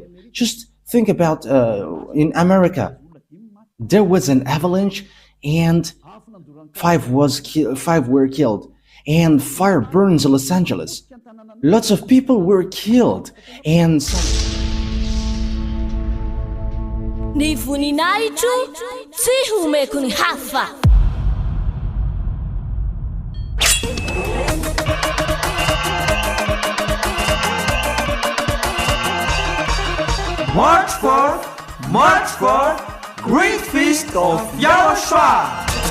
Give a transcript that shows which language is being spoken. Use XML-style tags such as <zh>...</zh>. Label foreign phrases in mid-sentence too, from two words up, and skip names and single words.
<en>Just think about in America, there was an avalanche, and five were killed. and fire burns Los Angeles. Lots of people were killed, and</en> <mg>Ni voninahitro tsy homeko ny hafa.</mg> <en>March 4th, Great Feast of YAHOSHUAH.</en>